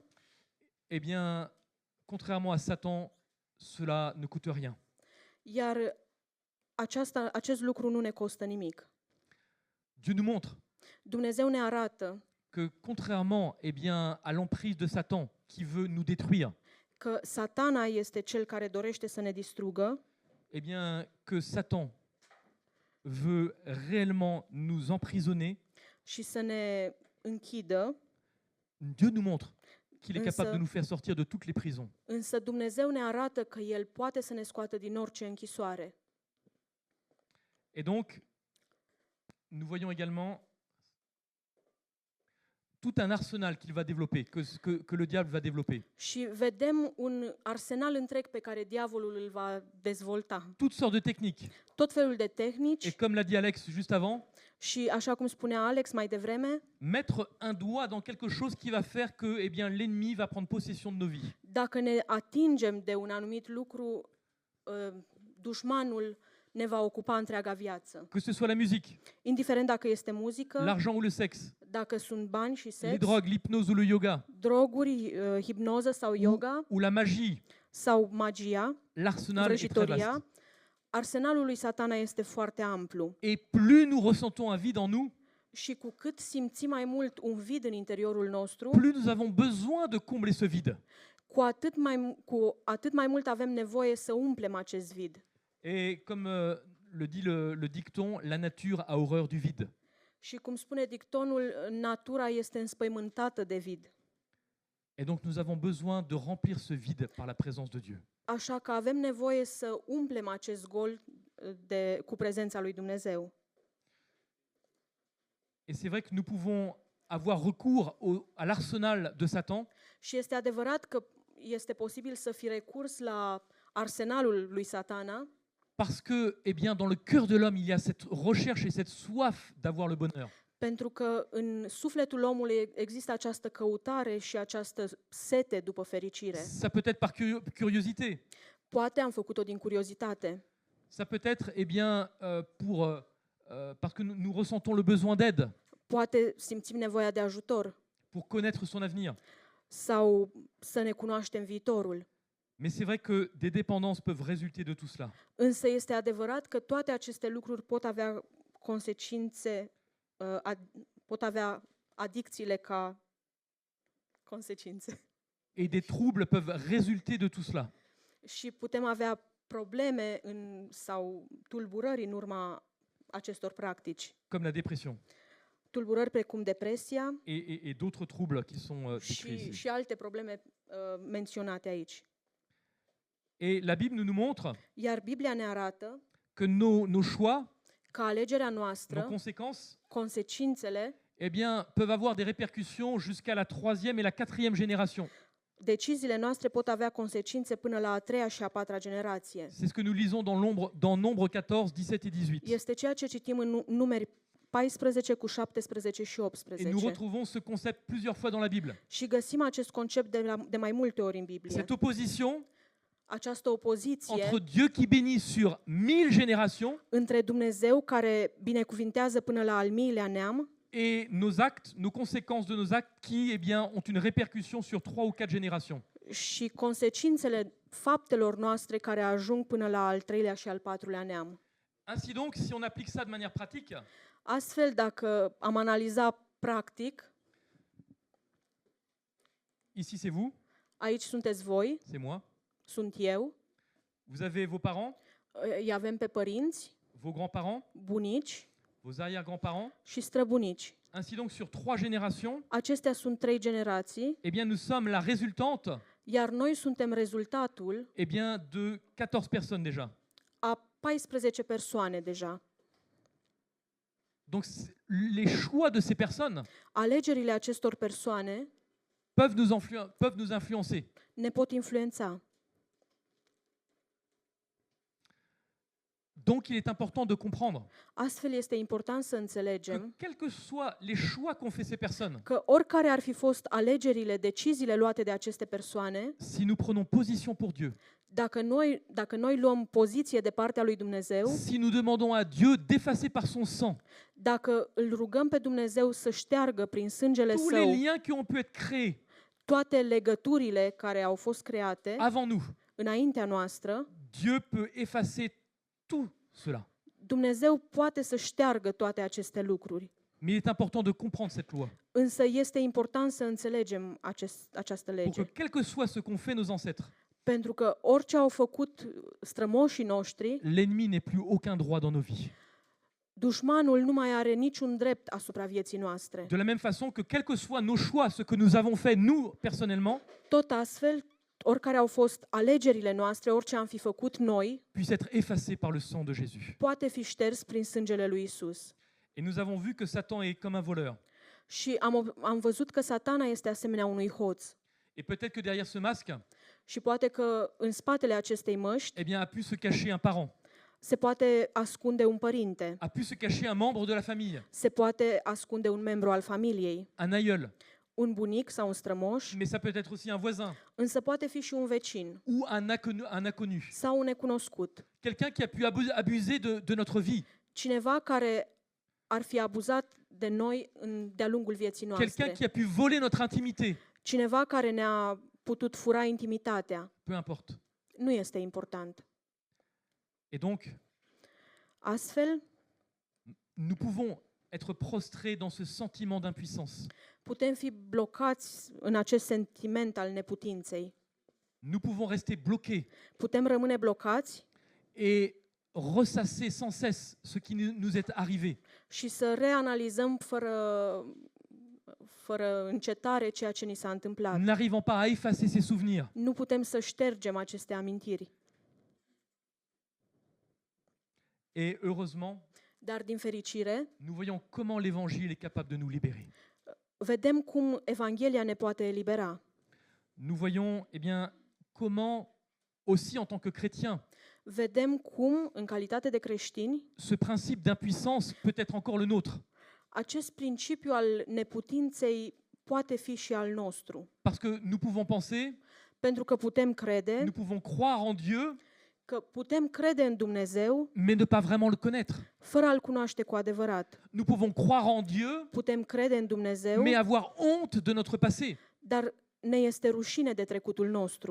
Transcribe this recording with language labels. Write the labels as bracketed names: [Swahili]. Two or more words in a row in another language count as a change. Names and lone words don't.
[French] contrairement à Satan, cela ne coûte rien. [Romanian] iar acest lucru nu ne costă nimic. [French] Dieu nous montre [Romanian] Dumnezeu ne arată [French] que contrairement à l'emprise de Satan qui veut nous détruire, [Romanian] că Satana este cel care dorește să ne distrugă, [French] que Satan veut réellement nous emprisonner, [Romanian] și să ne închidă, [French] Dieu nous montre qu'il est [Romanian] Însă- [French] capable de nous faire sortir de toutes les prisons. [Romanian] însă Dumnezeu ne arată că El poate să ne scoată din orice închisoare. [French] Et donc, nous voyons également tout un arsenal qu'il va développer, que le diable va développer. [Romanian] Și vedem un arsenal întreg pe care diavolul îl va dezvolta. [French] Toutes sortes de techniques. [Romanian] Tot felul de [French] Et [Romanian] tehnici [French] comme l'a dit Alex juste avant, [Romanian] și, așa cum spunea Alex mai devreme, [French] mettre un doigt dans quelque chose qui va faire que l'ennemi va prendre possession de nos vies. [Romanian] dacă ne atingem de un anumit lucru, dușmanul ne va ocupa întreaga viață. [French] Que ce soit la musique, [Romanian] Indiferent dacă este muzică, [French] l'argent ou le sexe, [Romanian] dacă sunt bani și [French] les [Romanian] sex, [French] drogues, l'hypnose ou le yoga, [Romanian] droguri, hipnoză sau yoga, [French] ou la magie, [Romanian] sau magia, [French] l'arsenal est très vaste. [Romanian] vrăjitoria, arsenalul lui Satana este foarte amplu. [French] Et plus nous ressentons un vide en nous, [Romanian] Și cu cât simțim mai mult un vid în interiorul nostru, [French] plus nous avons besoin de combler ce vide. [Romanian] cu atât mai mult avem nevoie să umplem acest vid. [French] Et comme le dit le dicton, la nature a horreur du vide. [Romanian] Și cum spune dictonul, natura este înspăimântată de vid. [French] Et donc nous avons besoin de remplir ce vide par la présence de Dieu. [Romanian] Așa că avem nevoie să umplem acest gol cu prezența lui Dumnezeu. [French] Et c'est vrai que nous pouvons avoir recours à l'arsenal de Satan [Romanian] Și este adevărat că este posibil să fi recurs la arsenalul lui Satana, [French] parce que, dans le cœur de l'homme, il y a cette recherche et cette soif d'avoir le bonheur. [Romanian] pentru că în sufletul omului există această căutare și această sete după fericire. [French] Ça peut être par curiosité. [Romanian] Poate am făcut-o din curiozitate. [French] Ça peut être, parce que nous ressentons le besoin d'aide [Romanian] Poate simțim nevoia de ajutor [French] pour connaître son avenir. [Romanian] sau să ne cunoaștem viitorul. [French] Mais c'est vrai que des dépendances peuvent résulter de tout cela. [Romanian] Însă este adevărat că toate aceste lucruri pot avea consecințe pot avea adicțiile ca consecințe. [French] Et des troubles peuvent résulter de tout cela. [Romanian] Și putem avea probleme sau tulburări în urma acestor practici. [French] Comme la dépression [Romanian] Tulburări precum depresia [French] et d'autres troubles qui sont décrits ici. [Romanian] și alte probleme menționate aici. [French] Et la Bible nous montre [Romanian] Iar Biblia ne arată [French] que nos choix, [Romanian] că alegerea [French] nos [Romanian] noastră, [French] conséquences, [Romanian] consecințele, [French] eh bien, peuvent avoir des répercussions jusqu'à la 3e et la 4e génération. [Romanian] deciziile noastre pot avea consecințe până la a treia și a patra generație. [French] C'est ce que nous lisons dans Nombre 14, 17 et 18. [Romanian] Este ceea ce citim în Numeri 14 cu 17 și [French] Et nous [Romanian] 18. [French] retrouvons ce concept plusieurs fois dans la Bible. [Romanian] Și găsim acest concept de mai multe ori în Biblie. [French] Cette opposition [Romanian] Această opoziție [French] entre Dieu qui bénit sur 1000 générations [Romanian] între Dumnezeu care binecuvintează până la al miilea neam [French] et nos actes, nos conséquences de nos actes qui, eh bien, ont une répercussion sur 3 ou 4 générations. [Romanian] și consecințele faptelor noastre care ajung până la al treilea și al patrulea neam. [French] Ainsi donc, si on applique ça de manière pratique, [Romanian] Astfel, dacă am analizat practic, [French] ici c'est vous, [Romanian] aici sunteți voi, [French] c'est moi, [Romanian] sunt eu, [French] vous avez vos parents, [Romanian] îi avem pe părinți, [French] vos grands-parents, [Romanian] bunici [French] vos arrière-grands-parents. [Romanian] și străbunici. [French] Ainsi donc, sur 3 générations, [Romanian] Acestea sunt 3 generații, [French] eh bien, nous sommes la résultante, [Romanian] iar noi suntem rezultatul [French] eh bien, de 14 personnes déjà. [Romanian] a 14 persoane deja. [French] Donc, les choix de ces personnes [Romanian] Alegerile acestor persoane [French] peuvent nous influencer. [Romanian] ne pot influența. [French] Donc, il est important de comprendre [Romanian] Astfel este important să [French] que, [Romanian] înțelegem [French] quels que soient les choix qu'ont fait ces personnes, [Romanian] că oricare ar fi fost alegerile, deciziile luate de aceste persoane, [French] si nous prenons position pour Dieu, [Romanian] dacă noi luăm poziție de partea lui Dumnezeu, [French] si nous demandons à Dieu d'effacer par son sang [Romanian] dacă îl rugăm pe Dumnezeu să șteargă prin sângele [French] tous les [Romanian] său [French] liens qui ont pu être créés [Romanian] toate legăturile care au fost create [French] avant nous, [Romanian] înaintea noastră, [French] Dieu peut effacer tout cela. [Romanian] Dumnezeu poate să șteargă toate aceste lucruri. [French] Mais il est important de comprendre cette loi [Romanian] Însă este important să înțelegem această [French] pour [Romanian] lege. [French] que, quel que soit ce qu'ont fait nos ancêtres, [Romanian] Pentru că orice au făcut strămoșii noștri, [French] l'ennemi n'ait plus aucun droit dans nos vies. [Romanian] dușmanul nu mai are niciun drept asupra vieții noastre. [French] De la même façon que quels que soient nos choix, ce que nous avons fait, nous, personnellement, [Romanian] Tot astfel, oricare au fost alegerile noastre, orice am fi făcut noi, [French] puissent être effacés par le sang de Jésus. [Romanian] poate fi șters prin sângele lui Isus. [French] Et nous avons vu que Satan est comme un voleur. [Romanian] Și am văzut că Satana este asemenea unui hoț. [French] Et peut-être que derrière ce masque, [Romanian] Și poate că în spatele acestei măști [French] eh bien, a pu se cacher un parent, [Romanian] se poate ascunde un părinte, [French] a pu se cacher un membre de la famille, [Romanian] se poate ascunde un membru al familiei, [French] un aïeul, [Romanian] un bunic sau un strămoș, [French] mais ça peut être aussi un voisin [Romanian] însă poate fi și un vecin [French] ou un inconnu. [Romanian] sau un necunoscut. [French] Quelqu'un qui a pu abuser de notre vie, [Romanian] Cineva care ar fi abuzat de noi de-a lungul vieții [French] quelqu'un [Romanian] noastre. [French] qui a pu voler notre intimité, [Romanian] Cineva care ne-a putut fura intimitatea. [French] peu importe. [Romanian] Nu este important. [French] Et donc, [Romanian] Astfel, [French] nous pouvons être prostrés dans ce sentiment d'impuissance. [Romanian] putem fi blocați în acest sentiment al neputinței. [French] Nous pouvons rester bloqués [Romanian] Putem rămâne blocați [French] et ressasser sans cesse ce qui nous est arrivé. [Romanian] și să reanalizăm fără încetare ceea ce ni s-a întâmplat. [French] N'arrivant pas à effacer ces souvenirs. [Romanian] Nu putem să ștergem aceste amintiri. [French] Et heureusement, [Romanian] Dar, din fericire, [French] nous voyons comment l'Évangile est capable de nous libérer. [Romanian] vedem cum Evanghelia ne poate elibera. [French] Nous voyons eh bien, comment, aussi en tant que chrétiens, [Romanian] Vedem cum, în calitate de creștini, [French] ce principe d'impuissance peut être encore le nôtre. [Romanian] acest principiu al neputinței poate fi și al nostru. [French] Parce que nous pouvons penser, [Romanian] Pentru că putem crede, [French] nous pouvons croire en Dieu, [Romanian] că putem crede în Dumnezeu [French] mais ne pas vraiment le connaître. [Romanian] fără a-L cunoaște cu adevărat. [French] Nous pouvons croire en Dieu, [Romanian] Putem crede în Dumnezeu, [French] mais avoir honte de notre passé. [Romanian] dar ne este rușine de trecutul nostru.